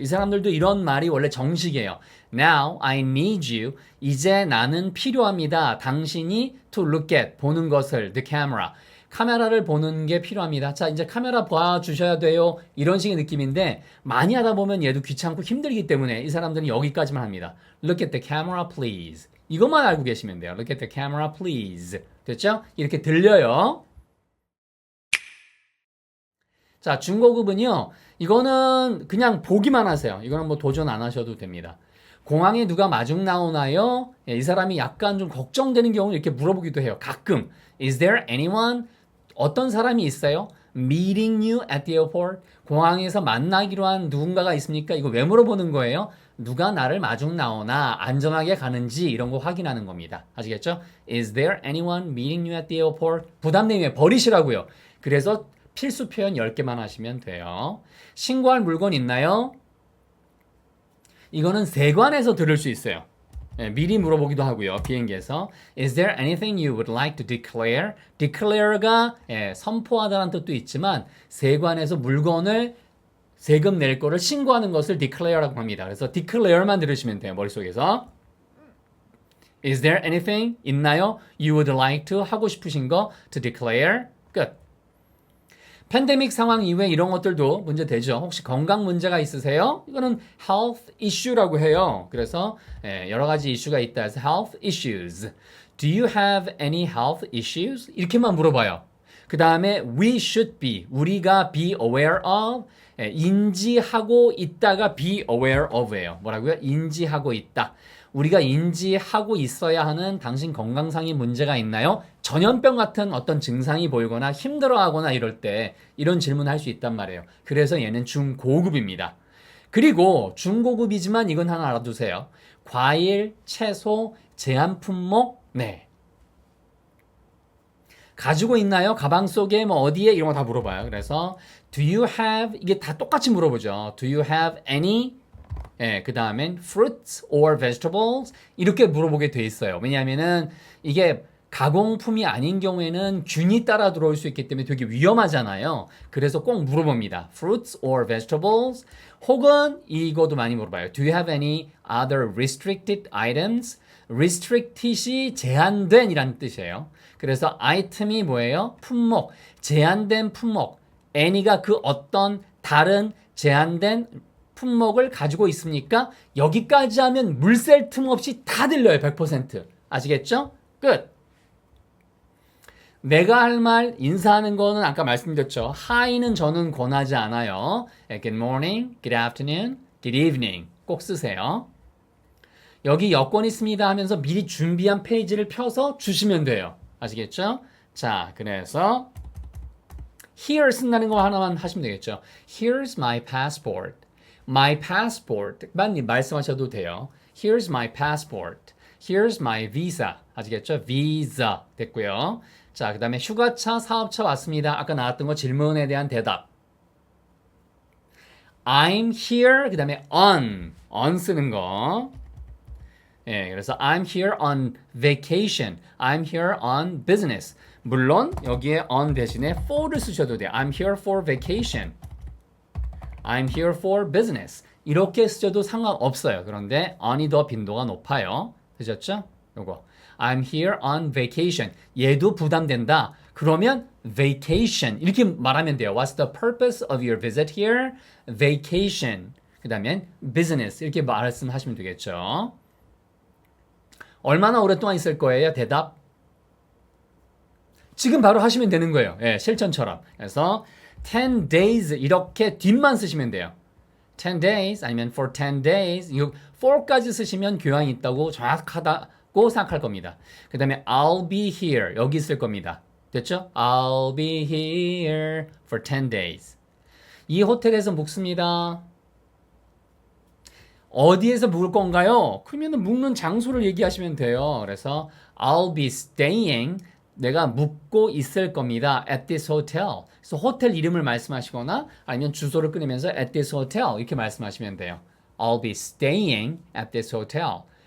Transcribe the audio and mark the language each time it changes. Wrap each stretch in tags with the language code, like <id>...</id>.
<ko>이 사람들도 이런 말이 원래 정식이에요.</ko> <en>Now I need you.</en> <ko>이제 나는 필요합니다. 당신이</ko> <en>to look at,</en> <ko>보는 것을,</ko> <en>the camera.</en> <ko>카메라를 보는 게 필요합니다. 자, 이제 카메라 봐주셔야 돼요. 이런 식의 느낌인데 많이 하다 보면 얘도 귀찮고 힘들기 때문에 이 사람들은 여기까지만 합니다.</ko> <en>Look at the camera please.</en> <ko>이것만 알고 계시면 돼요.</ko> <en>Look at the camera please.</en> <ko>됐죠? 이렇게 들려요. 자, 중고급은요. 이거는 그냥 보기만 하세요. 이거는 뭐 도전 안 하셔도 됩니다. 공항에 누가 마중 나오나요? 이 사람이 약간 좀 걱정되는 경우는 이렇게 물어보기도 해요. 가끔.</ko> <en>Is there anyone?</en> <ko>어떤 사람이 있어요?</ko> <en>Meeting you at the airport?</en> <ko>공항에서 만나기로 한 누군가가 있습니까? 이거 왜 물어보는 거예요? 누가 나를 마중 나오나 안전하게 가는지 이런 거 확인하는 겁니다. 아시겠죠?</ko> <en>Is there anyone meeting you at the airport?</en> <ko>부담 내면 버리시라고요. 그래서 필수 표현 10개만 하시면 돼요. 신고할 물건 있나요? 이거는 세관에서 들을 수 있어요. 미리 물어보기도 하고요. 비행기에서</ko> <en>Is there anything you would like to declare?</en> <ko>declare가 선포하다는 뜻도 있지만 세관에서 물건을 세금 낼 거를 신고하는 것을 declare라고 합니다. 그래서 declare만 들으시면 돼요. 머릿속에서</ko> <en>Is there anything</en> <ko>있나요?</ko> <en>You would like to</en> <ko>하고 싶으신 거</ko> <en>to declare.</en> <ko>끝. 팬데믹 상황 이후에 이런 것들도 문제 되죠. 혹시 건강 문제가 있으세요? 이거는 health issue라고 해요. 그래서 여러 가지 이슈가 있다 해서 health issues.</ko> <en>Do you have any health issues?</en> <ko>이렇게만 물어봐요. 그 다음에</ko> <en>we should be,</en> <ko>우리가</ko> <en>be aware of,</en> <ko>인지하고 있다가</ko> <en>be aware of예요.</en> <ko>뭐라고요? 인지하고 있다. 우리가 인지하고 있어야 하는 당신 건강상의 문제가 있나요? 전염병 같은 어떤 증상이 보이거나 힘들어하거나 이럴 때 이런 질문을 할 수 있단 말이에요. 그래서 얘는 중고급입니다. 그리고 중고급이지만 이건 하나 알아두세요. 과일, 채소, 제한 품목, 네. 가지고 있나요? 가방 속에 뭐 어디에 이런 거 다 물어봐요. 그래서</ko> <en>do you have</en> <ko>이게 다 똑같이 물어보죠.</ko> <en>Do you have any</en> <ko>그 다음엔</ko> <en>fruits or vegetables</en> <ko>이렇게 물어보게 돼 있어요. 왜냐하면은 이게 가공품이 아닌 경우에는 균이 따라 들어올 수 있기 때문에 되게 위험하잖아요. 그래서 꼭 물어봅니다.</ko> <en>fruits or vegetables</en> <ko>혹은 이거도 많이 물어봐요.</ko> <en>Do you have any other restricted items?</en> <ko>restricted이 제한된 이란 뜻이에요. 그래서 아이템이 뭐예요? 품목, 제한된 품목. any가 그 어떤 다른 제한된 품목을 가지고 있습니까? 여기까지 하면 물샐 틈 없이 다 들려요. 100%. 아시겠죠? 끝. 내가 할 말 인사하는 거는 아까 말씀드렸죠. Hi는 저는 권하지 않아요.</ko> <en>Good morning, good afternoon, good evening</en> <ko>꼭 쓰세요. 여기 여권 있습니다 하면서 미리 준비한 페이지를 펴서 주시면 돼요. 아시겠죠? 자, 그래서 Here 쓴다는 거 하나만 하시면 되겠죠.</ko> <en>Here's my passport. My passport만</en> <ko>말씀하셔도 돼요.</ko> <en>Here's my passport. Here's my visa.</en> <ko>아시겠죠? visa 됐고요. 자, 그 다음에 휴가차, 사업차 왔습니다. 아까 나왔던 거 질문에 대한 대답.</ko> <en>I'm here.</en> <ko>그 다음에 on 쓰는 거. 예, 그래서</ko> <en>I'm here on vacation. I'm here on business.</en> <ko>물론 여기에 on 대신에 for를 쓰셔도 돼요.</ko> <en>I'm here for vacation. I'm here for business.</en> <ko>이렇게 쓰셔도 상관없어요. 그런데 on이 더 빈도가 높아요. 되셨죠? 요거.</ko> <en>I'm here on vacation.</en> <ko>얘도 부담된다. 그러면 vacation 이렇게 말하면 돼요.</ko> <en>What's the purpose of your visit here? Vacation.</en> <ko>그 다음엔 business 이렇게 말씀하시면 되겠죠. 얼마나 오랫동안 있을 거예요? 대답. 지금 바로 하시면 되는 거예요. 예, 실전처럼. 그래서 10 days 이렇게 뒷만 쓰시면 돼요. 10 days 아니면 for 10 days 이거 for까지 쓰시면 교양이 있다고 정확하다고 생각할 겁니다. 그 다음에</ko> <en>I'll be here</en> <ko>여기 있을 겁니다. 됐죠?</ko> <en>I'll be here for 10 days.</en> <ko>이 호텔에서 묵습니다. 어디에서 묵을 건가요? 그러면 묵는 장소를 얘기하시면 돼요. 그래서</ko> <en>I'll be staying</en> <ko>내가 묵고 있을 겁니다.</ko> <en>at this hotel.</en> <ko>그래서 호텔 이름을 말씀하시거나 아니면 주소를 끊으면서 at this hotel 이렇게 말씀하시면 돼요.</ko> <en>I'll be staying at this hotel.</en>